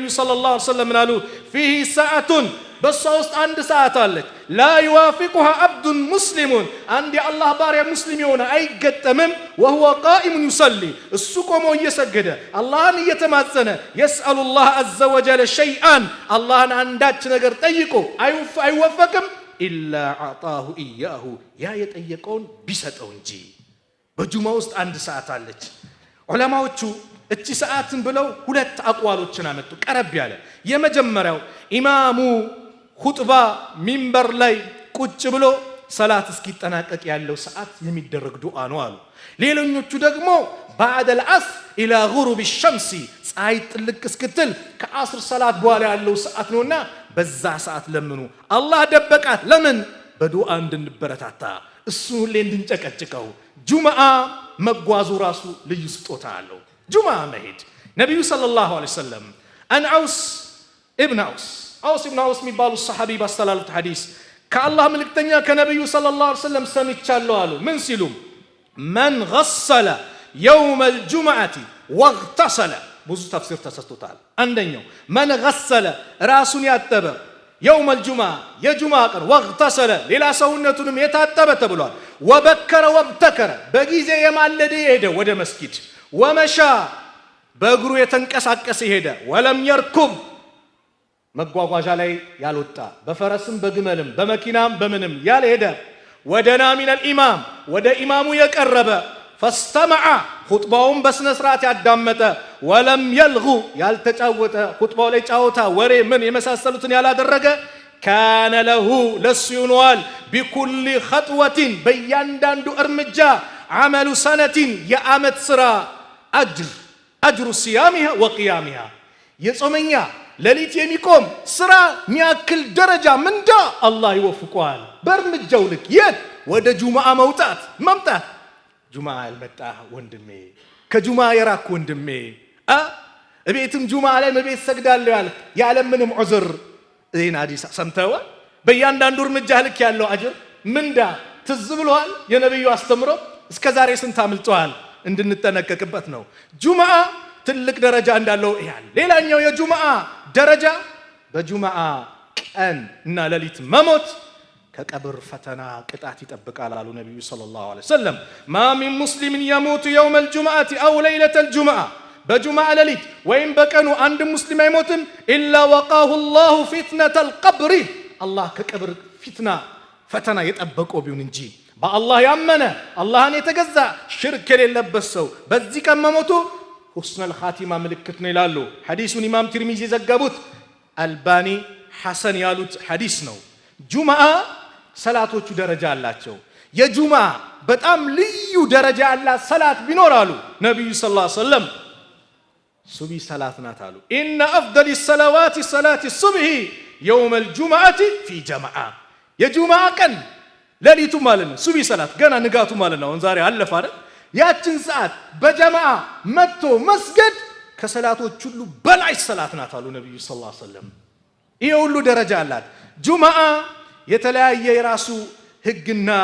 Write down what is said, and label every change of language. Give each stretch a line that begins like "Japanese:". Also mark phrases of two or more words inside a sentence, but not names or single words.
Arabic: صلى الله عليه وسلم
Amharic: ምናሉ
Arabic: فيه ساعة
Amharic: በሷ ውስጥ አንድ ሰዓት አለች
Arabic: لا يوافقها عبد مسلم
Amharic: አንድ የአላህ ባሪያ ሙስሊም የሆነ አይገጠምም
Arabic: وهو قائم يصلي
Amharic: እሱ ቆሞ እየሰገደ አላህን እየተማጸነ
Arabic: يسأل الله عز وجل شيئا
Amharic: አላህን አንዳች ነገር ጠይቆ አይወፈቅም
Arabic: إلا أعطاه
Amharic: إياه ያ የጠየቀውን ቢሰጠው እንጂ በጁማ ውስጥ አንድ ሰዓት አለች ዑለማዎቹ እቺ ሰዓትን ብለው ሁለት አቋሎችን አመጡ ቀረብ ያለ የመጀመሪያው ኢማሙ ኹጥባ ሚንበር ላይ ቁጭ ብሎ ሰላት እስኪጠናቀቅ ያለው ሰዓት የሚደረግ ዱዓ ነው አሉ ሌሎኞቹ ደግሞ
Arabic: بعد العصر الى غروب الشمس
Amharic: ፀሐይ ጥልቅ እስክትል ከአስር ሰላት በኋላ ያለው ሰዓት ነውና በዛ ሰዓት ለምኑ አላህ ደበቃት ለምን በዱዓ እንድንበረታታ እሱ ሁሌ እንድንጨቀጭቀው ጁምዓ መጓዙ ራሱ ልዩ ስጦታ አለው ጁምዓ መሄድ ነብዩ
Arabic: صلى الله عليه
Amharic: ወሰለም አን አውስ ኢብኑ አውስ የሚባሉ ሰሃቢ ባስተላለፉት ሐዲስ ከአላህ መልእክተኛ ከነብዩ ሰለላሁ
Arabic: عليه وسلم
Amharic: ሰምቻለሁ አሉ ምን ሲሉ
Arabic: من غسل يوم الجمعة واغتسل
Amharic: ብዙ ተፍሲር ተሰጥቶታል አንደኛው
Arabic: من غسل
Amharic: ራሱን ያጠበ
Arabic: يوم الجمعة
Amharic: የጁምዓ ቀን واغتسل ሌላ ሰውነቱንም የታጠበ ተብሏል
Arabic: وبكر وابتكر
Amharic: በጊዜ የማለደ ሄደ ወደ መስጊድ ومشى በእግሩ የተንቀሳቀሰ ሄደ
Arabic: ولم يركب
Amharic: መጓጓዣ ላይ ያልወጣ በፈረስም በግመልም በመኪናም በምንም ያልሄደ
Arabic: ودنا من الإمام
Amharic: ወደ ኢማሙ የቀረበ فاستمع خطباውን በስነ ስርዓት ያዳመጠ
Arabic: ولم يلغو
Amharic: ያልተጫወተ خطባው ላይ ጫወታ ወሬ ምን የመሳሰሉትን ያላደረገ
Arabic: كان له لسينوال بكل خطوة
Amharic: በእያንዳንዱ እርምጃ
Arabic: عمل سنة
Amharic: የዓመት ስራ
Arabic: أجر صيامها وقيامها
Amharic: የጾመኛ ለሊት የሚቆም ስራ ሚያክል ደረጃ ምንዳ አላህ ይወፍቀዋል በእርምጃው ልክ የት ወደ ጁምዓ መምጣት ጁምዓ ያልመጣ ወንድሜ ከጁምዓ የራክ ወንድሜ እቤትም ጁምዓ ላይ መቤት ሰግዳለሁ ያለ ምንም ዑዝር እኔ አዲስ ሰምተው በእያንዳንዱ እርምጃ ልክ ያለው አጅር ምንዳ ትዝ ብሏል የነብዩ አስተምሮ እስከዛሬ ስንት አምልጧል እንድንጠነቀቅበት ነው ጁምዓ ትልቅ ደረጃ እንዳለው ይያል ሌላኛው የጁምዓ ደረጃ በጁምዓ ቀን እና ሌሊት መሞት ከቀብር ፈተና ቅጣት ይጠብቃል አሉ ነብዩ
Arabic: صلى الله عليه وسلم ما من مسلم يموت يوم الجمعة أو ليلة الجمعة
Amharic: በጁምዓ ሌሊት ወይም በቀኑ አንድ ሙስሊም አይሞትም
Arabic: إلا وقاه الله فتنة القبر
Amharic: አላህ ከቀብር ፈተና የጠበቀው ቢሆን እንጂ በአላህ ያመነ አላህን የተገዛ ሽርክ የሌለበት ሰው በዚህ ቀን መሞቱ
Arabic: حسن الخاتمة
Amharic: ምልክት ነው ይላሉ ሐዲሱን ኢማም ትርሚዚ ዘገቡት አልባኒ ሐሰን ያሉት ሐዲስ ነው ጁምዓ ሰላቶቹ ደረጃ አላቸው የጁምዓ በጣም ልዩ ደረጃ ያላት ሰላት ቢኖራሉ ነብዩ
Arabic: صلى الله عليه وسلم
Amharic: ሱብሂ ሰላት ናት አሉ
Arabic: إن أفضل الصلوات صلاة الصبح يوم الجمعة في جماعة
Amharic: የጁምዓ ቀን ሌሊቱ ማለት ነው ሱብሂ ሰላት ገና ንጋቱ ማለት ነው ዛሬ አለፈ አይደል ያችን ሰዓት በጀማዓ መጥቶ መስገድ ከሰላቶች ሁሉ በላይ ሰላት ናት አሉ ነብዩ
Arabic: صلى الله عليه وسلم
Amharic: ይሄ ሁሉ ደረጃ አላት ጁምዓ የተለያየ የራሱ ህግና